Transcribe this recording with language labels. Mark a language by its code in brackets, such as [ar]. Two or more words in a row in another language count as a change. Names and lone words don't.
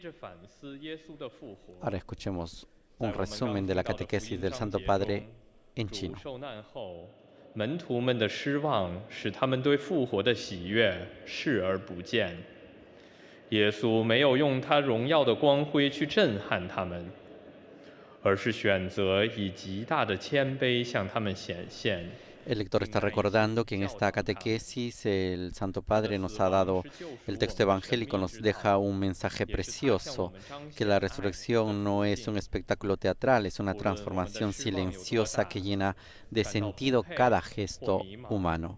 [es] Ahora escuchemos un resumen de la catequesis del Santo Padre en chino. [zh] 门徒们的失望使他们对复活的喜悦视而不见。耶稣没有用他荣耀的光辉去震撼他们，而是选择以极大的谦卑向他们显现。 [es] El lector está recordando que en esta catequesis el Santo Padre nos ha dado el texto evangélico, nos deja un mensaje precioso, que la resurrección no es un espectáculo teatral, es una transformación silenciosa que llena de sentido cada gesto humano.